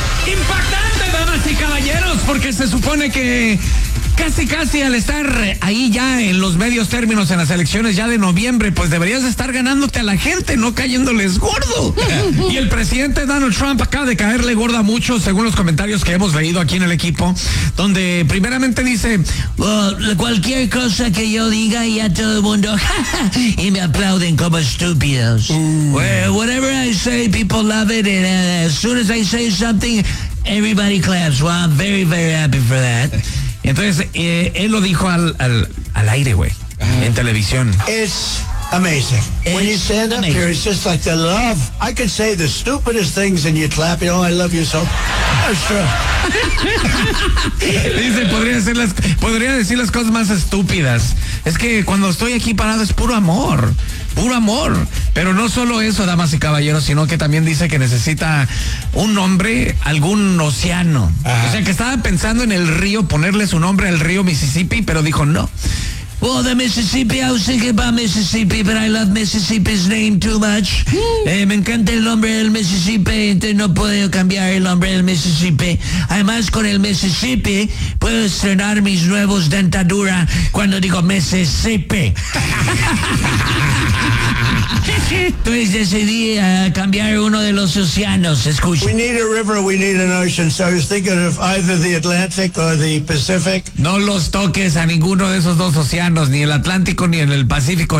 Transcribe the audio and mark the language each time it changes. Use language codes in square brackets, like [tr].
[es] Impactante, damas y caballeros, porque se supone que casi casi al estar ahí ya en los medios términos en las elecciones ya de noviembre, pues deberías estar ganándote a la gente, no cayéndoles gordo. Y el presidente Donald Trump acaba de caerle gorda mucho, según los comentarios que hemos leído aquí en el equipo, donde primeramente dice, cualquier cosa que yo diga y a todo el mundo, y me aplauden como estúpidos. [en] Whatever I say, people love it, and as soon as I say something, everybody claps. Well, I'm very, very happy for that. [es] Entonces, él lo dijo al aire, güey, en televisión. [en] It's amazing. When you stand up here, it's just like the love. I can say the stupidest things and you clap, you know, I love you so. That's true. [es] Dice, podría decir las cosas más estúpidas. Es que cuando estoy aquí parado es puro amor. Puro amor. Pero no solo eso, damas y caballeros, sino que también dice que necesita un nombre, algún océano. Ajá. O sea, que estaba pensando en el río, ponerle su nombre al río Mississippi, pero dijo no. [en] Well, the Mississippi, I was thinking about Mississippi, but I love Mississippi's name too much. [es] Me encanta el nombre del Mississippi, entonces no puedo cambiar el nombre del Mississippi. Además, con el Mississippi, puedo estrenar mis nuevos dentaduras cuando digo Mississippi. Entonces decidí cambiar uno de los océanos, escucha. [en] We need a river, we need an ocean, so I was thinking of either the Atlantic or the Pacific. [es] No los toques a ninguno de esos dos océanos, ni el Atlántico ni en el Pacífico.